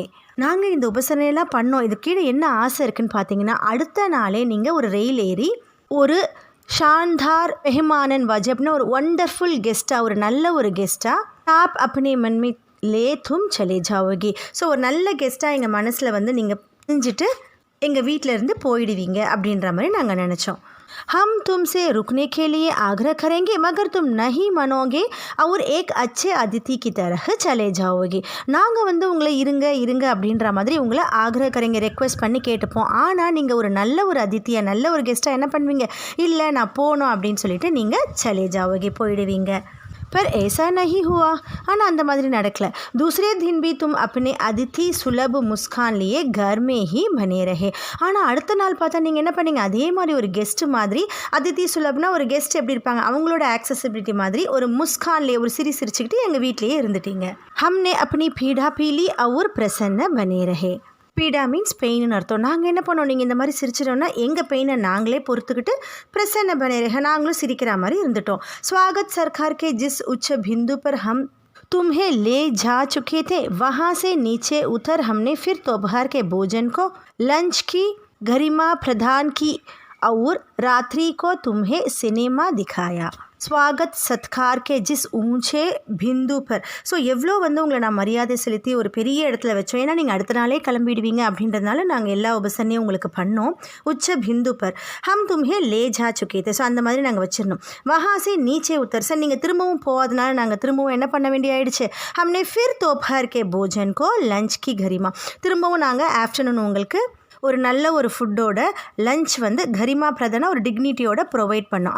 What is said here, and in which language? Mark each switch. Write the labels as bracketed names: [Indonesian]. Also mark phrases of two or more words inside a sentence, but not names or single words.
[Tamil] நாங்கள் இந்த உபசரணையெல்லாம் பண்ணோம். இது கீழே என்ன ஆசை இருக்குன்னு பார்த்தீங்கன்னா, அடுத்த நாளே நீங்கள் ஒரு ரயில் ஏறி ஒரு [Hindi] शानदार मेहमान नवाजी [Tamil] அப்படின்னா ஒரு ஒண்டர்ஃபுல் கெஸ்ட்டாக, ஒரு நல்ல ஒரு கெஸ்ட்டாக, டாப் [Hindi] अपने मन में ले तुम चले जाओगे, [Tamil] ஸோ ஒரு நல்ல கெஸ்ட்டாக எங்கள் மனசில் வந்து நீங்கள் செஞ்சுட்டு எங்கள் வீட்டிலேருந்து போயிடுவீங்க அப்படின்ற மாதிரி நாங்கள் நினச்சோம். [Hindi] हम तुमसे रुकने के लिए आग्रह करेंगे मगर तुम नहीं मानोगे और एक अच्छे अतिथि की तरह चले जाओगे. [Tamil] நாங்கள் வந்து உங்களை இருங்க அப்படின்ற மாதிரி உங்களை [Hindi] आग्रह करेंगे, [Tamil] ரெக்வெஸ்ட் பண்ணி கேட்டுப்போம். ஆனால் நீங்கள் ஒரு நல்ல ஒரு அதித்தியாக, நல்ல ஒரு கெஸ்ட்டாக என்ன பண்ணுவீங்க, இல்லை நான் போகணும் அப்படின்னு சொல்லிட்டு நீங்கள் [Hindi] चले जाओगे [Tamil] போயிடுவீங்க. [Hindi] पर ऐसा नहीं हुआ, [Tamil] ஆனால் அந்த மாதிரி நடக்கல. [Hindi] दूसरे दिन भी तुम अपने अतिथि सुलभ मुस्कान लिए घर में ही बने रहे. [Tamil] ஆனால் அடுத்த நாள் பார்த்தா நீங்கள் என்ன பண்ணீங்க, அதே மாதிரி ஒரு கெஸ்ட்டு மாதிரி, அதித்தி சுலப்னா ஒரு கெஸ்ட் எப்படி இருப்பாங்க, அவங்களோட ஆக்சசிபிலிட்டி மாதிரி ஒரு முஸ்கான்லேயே ஒரு சிரிச்சுக்கிட்டு எங்கள் வீட்லேயே இருந்துட்டீங்க. [Hindi] हमने अपनी पीड़ा पी ली और प्रसन्न बने रहे. [Tamil] பீடா [English] means pain [Tamil] அர்த்தம். நாங்கள் என்ன பண்ணோம், நீங்கள் இந்த மாதிரி சிரிச்சிட்டோன்னா எங்கள் பெயினை நாங்களே பொறுத்துக்கிட்டு [Hindi] प्रसन्न बने रहे, [Tamil] நாங்களும் சிரிக்கிற மாதிரி இருந்துட்டோம். [Hindi] स्वागत सरकार के जिस उच्च बिंदु पर हम तुम्हें ले जा चुके थे वहाँ से नीचे उतर हमने फिर दोपहर के भोजन को लंच की गरिमा प्रदान की और रात्रि को तुम्हें सिनेमा दिखाया. स्वागत सत्कार के जिस ऊंचे बिंदु पर, [Tamil] ஸோ எவ்வளோ வந்து உங்களை நான் மரியாதை செலுத்தி ஒரு பெரிய இடத்துல வச்சோம். ஏன்னா நீங்கள் அடுத்த நாளே கிளம்பிடுவீங்க அப்படின்றதுனால நாங்கள் எல்லா உபசரணையும் உங்களுக்கு பண்ணோம். [Hindi] उच्च बिंदु पर हम तुम्हें ले जा चुके थे, [Tamil] ஸோ அந்த மாதிரி நாங்கள் வச்சிருந்தோம். [Hindi] वहाँ से नीचे उतर, [Tamil] சார் நீங்கள் திரும்பவும் போகாதனால நாங்கள் திரும்பவும் என்ன பண்ண வேண்டிய ஆயிடுச்சு, [Hindi] हमने फिर दोपहर के भोजन को लंच की गरिमा, [Tamil] திரும்பவும் நாங்கள் ஆஃப்டர்நூன் உங்களுக்கு ஒரு நல்ல ஒரு ஃபுட்டோட லஞ்ச் வந்து [Hindi] गरिमा प्रदान [Tamil] ஒரு டிக்னிட்டியோட ப்ரொவைட் பண்ணோம்.